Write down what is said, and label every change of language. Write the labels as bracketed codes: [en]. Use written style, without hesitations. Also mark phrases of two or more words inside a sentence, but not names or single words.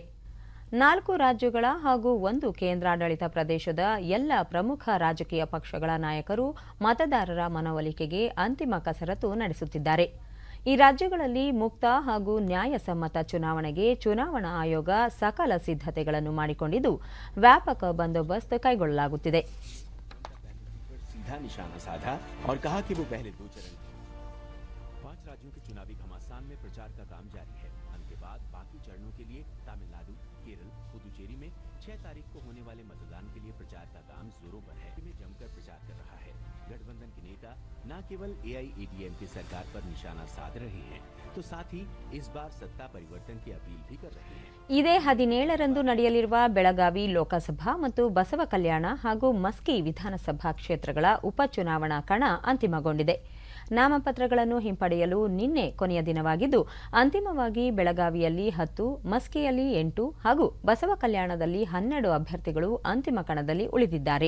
[kn] 4 ರಾಜ್ಯಗಳ ಹಾಗೂ 1 ಕೇಂದ್ರಾಡಳಿತ ಪ್ರದೇಶದ ಎಲ್ಲ ಪ್ರಮುಖ ರಾಜಕೀಯ ಪಕ್ಷಗಳ ನಾಯಕರು ಮತದಾರರ ಮನವೊಲಿಕೆಗೆ ಅಂತಿಮ ಕಸರತ್ತು ನಡೆಸುತ್ತಿದ್ದಾರೆ. ಈ ರಾಜ್ಯಗಳಲ್ಲಿ ಮುಕ್ತ ಹಾಗೂ ನ್ಯಾಯಸಮ್ಮತ ಚುನಾವಣೆಗೆ ಚುನಾವಣಾ ಆಯೋಗ ಸಕಲ ಸಿದ್ಧತೆಗಳನ್ನು ಮಾಡಿಕೊಂಡಿದ್ದು, ವ್ಯಾಪಕ ಬಂದೋಬಸ್ತ್ ಕೈಗೊಳ್ಳಲಾಗುತ್ತಿದೆ. [hi] पुदुचेरी में 6 तारीख को होने वाले मतदान के लिए प्रचार का काम जोरों पर है। में जमकर प्रचार कर रहा है। गठबंधन के नेता न केवल AIADMK सरकार पर निशाना साध रहे हैं, तो साथ ही इस बार सत्ता परिवर्तन की अपील भी कर रहे हैं. [kn] ಇದೇ 17ರಂದು ನಡೆಯಲಿರುವ ಬೆಳಗಾವಿ ಲೋಕಸಭಾ ಮತ್ತು ಬಸವ ಕಲ್ಯಾಣ ಹಾಗೂ ಮಸ್ಕಿ ವಿಧಾನಸಭಾ ಕ್ಷೇತ್ರಗಳ ಉಪಚುನಾವಣಾ ಕಣ ಅಂತಿಮಗೊಂಡಿದೆ. ನಾಮಪತ್ರಗಳನ್ನು ಹಿಂಪಡೆಯಲು ನಿನ್ನೆ ಕೊನೆಯ ದಿನವಾಗಿದ್ದು, ಅಂತಿಮವಾಗಿ ಬೆಳಗಾವಿಯಲ್ಲಿ 10, ಮಸ್ಕಿಯಲ್ಲಿ 8 ಹಾಗೂ ಬಸವ ಕಲ್ಯಾಣದಲ್ಲಿ 12 ಅಭ್ಯರ್ಥಿಗಳು ಅಂತಿಮ ಕಣದಲ್ಲಿ ಉಳಿದಿದ್ದಾರೆ.